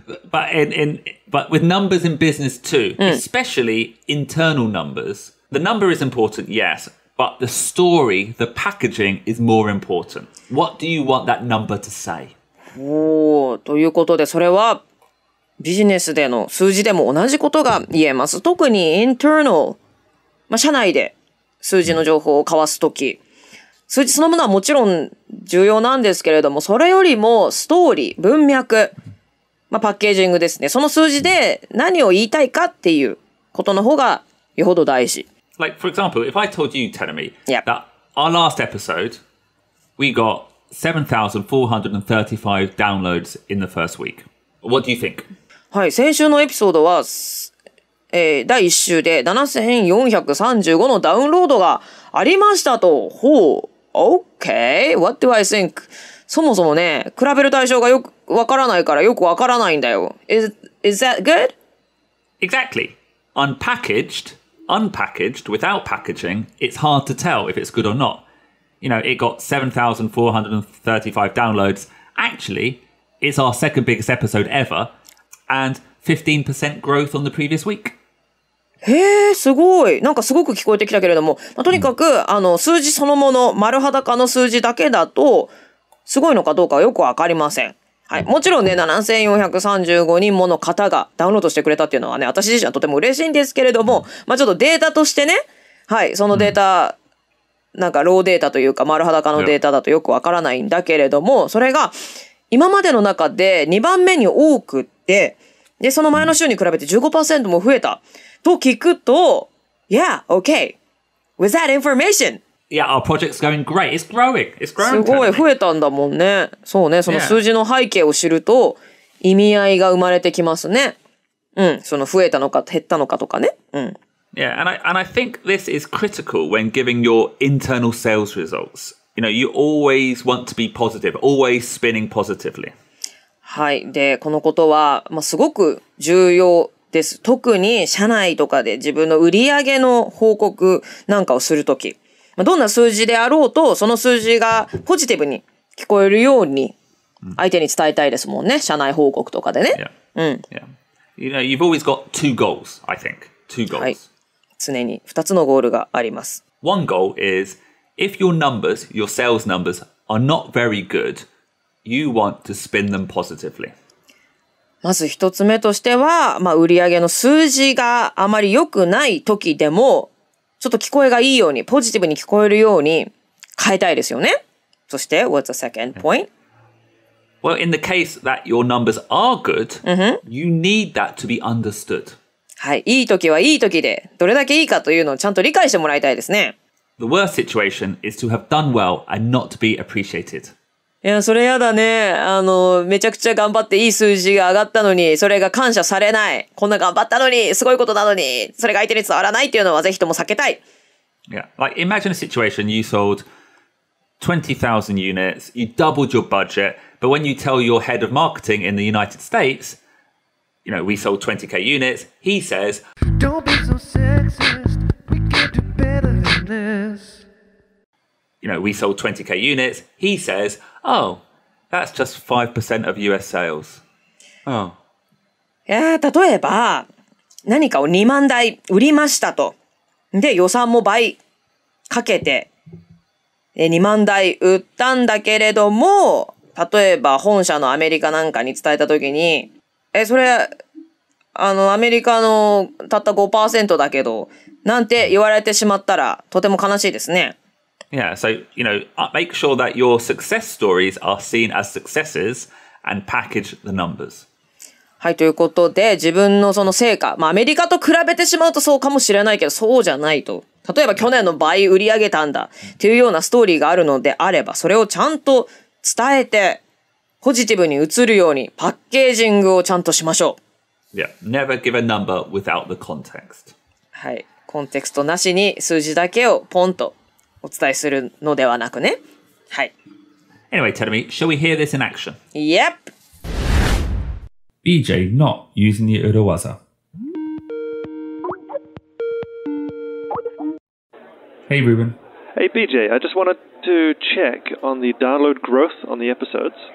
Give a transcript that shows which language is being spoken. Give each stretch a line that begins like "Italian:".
English: But with numbers in business too, especially internal numbers, the number is important, yes, but the story, the packaging is more important. What do you want that number to say?
Japanese: ということで、それはビジネスでの数字でも同じことが言えます。特に internal、社内で数字の情報を交わすとき、数字そのものはもちろん重要なんですけれども、それよりもストーリー、文脈、パッケージングですね。その数字で何を言いたいかっていうことの方がよほど大事。
English: Like, for example, if I told you, Tenemi, Yep. that our last episode, we got 7,435 downloads in the first week. What do you think?
Japanese: はい、先週のエピソードは、第1週で7435のダウンロードがありましたと。
English: Okay, what do I think?
Japanese: そもそもね、比べる対象がよくわからないからよくわからないんだよ。
English: Is that good? Exactly. Unpackaged, without packaging, it's hard to tell if it's good or not. You know, it got 7,435 downloads. Actually, it's our second biggest episode ever, and 15% growth on the previous week.
Japanese: へえ、すごい。なんかすごく聞こえてきたけれども、とにかく、数字そのもの、丸裸の数字だけだと、すごいのかどうかはよくわかりません。はい。もちろんね、7435人もの方がダウンロードしてくれたっていうのはね、私自身はとても嬉しいんですけれども、ちょっとデータとしてね、はい、そのデータ、なんかローデータというか丸裸のデータだとよくわからないんだけれども、それが今までの中で2番目に多くって、で、その前の週に比べて 15% も増えたと聞くと、
English: Yeah, okay. With that information.Yeah, our project's going great. It's growing.
Japanese: すごい増えたんだもんね。そうね、その数字の背景を知ると意味合いが生まれてきますね。その増えたのか減ったのかとかね。
English: Yeah, and I think this is critical when giving your internal sales results. You know, you always want to be positive, always spinning positively.
Japanese: はい。で、このことは、すごく重要です。特に社内とかで自分の売り上げの報告なんかをするとき。どんな数字であろうと、その数字がポジティブに聞こえるように相手に伝えたいですもんね。社内報告とかでね。
English: Yeah. You know, you've always got two goals, I think. Two goals.
Japanese: はい。常に2つのゴールがあります。
English: One goal is, if your numbers, your sales numbers, are not very good, you want to spin them positively.
Japanese: まず1つ目としては、売上の数字があまり良くない時でも、ちょっと聞こえがいいように、ポジティブに聞こえるように変えたいですよね。そして、
English: what's the second point? Well, in the case that your numbers are good, you need that to be understood.
Japanese: はい。いい時はいい時で、どれだけいいかというのをちゃんと理解してもらいたいですね。
English: The worst situation is to have done well and not to be appreciated.
Japanese: いや、それやだね。めちゃくちゃ頑張っていい数字が上がったのに、それが感謝されない。こんな頑張ったのに、すごいことなのに、それが相手に伝わらないっていうのはぜひとも避けたい。
English: Yeah. Like, imagine a situation you sold 20,000 units, you doubled your budget, but when you tell your head of marketing in the United States, we sold 20k units, he says, Don't be so sexist, we can do better than this. We sold 20k units, he says, oh, that's just 5% of US sales. Oh.
Japanese: 例えば、何かを2万台売りましたと。で、予算も倍かけて、2万台売ったんだけれども、例えば本社のアメリカなんかに伝えたときに、それ、アメリカのたった 5% だけど、なんて言われてしまったら、とても悲しいですね。
English: Yeah, so, make sure that your success stories are seen as successes and package the numbers.
Japanese: はい、ということで、自分のその成果、アメリカと比べてしまうとそうかもしれないけど、そうじゃないと。例えば去年の倍売り上げたんだっていうようなストーリーがあるのであれば、それをちゃんと伝えて、ポジティブに映るようにパッケージングをちゃんとしましょ
English: う。Yeah, never give a number without the context.
Japanese: はい、コンテクストなしに数字だけをポンとお伝えするのではなくね。はい。
English: Anyway, Terumi, shall we hear this in action? Yep. BJ not using the Urawaza. Hey, Ruben. Hey, BJ, I just wanted to check on the download growth on the episodes.